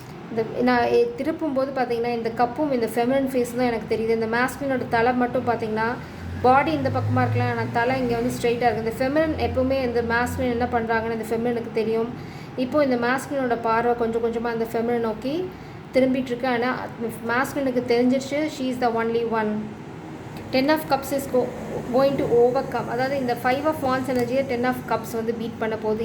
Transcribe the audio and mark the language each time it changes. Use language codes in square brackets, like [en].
[ta] இந்த நான் திருப்பும்போது பார்த்திங்கன்னா இந்த கப்பும் இந்த ஃபெமினன் ஃபேஸ் தான் எனக்கு தெரியுது. இந்த மாஸ்குலினோட தலை மட்டும் பார்த்திங்கன்னா பாடி இந்த பக்கமாக இருக்கலாம், ஆனால் தலை இங்கே வந்து ஸ்ட்ரைட்டாக இருக்குது. இந்த ஃபெமினன் எப்போவுமே இந்த மாஸ்குலின் என்ன பண்ணுறாங்கன்னு இந்த ஃபெமினனுக்கு தெரியும். இப்போது இந்த மாஸ்குலினோட பார்வை கொஞ்சம் கொஞ்சமாக அந்த ஃபெமினன் நோக்கி திரும்பிட்டுருக்கு. ஆனால் மாஸ்குலினுக்கு தெரிஞ்சிருச்சு [en] She is the only one. 10 of cups is going to overcome. [ta] அதாவது இந்த 5 of wands எனர்ஜியை 10 of cups வந்து பீட் பண்ண போகுது.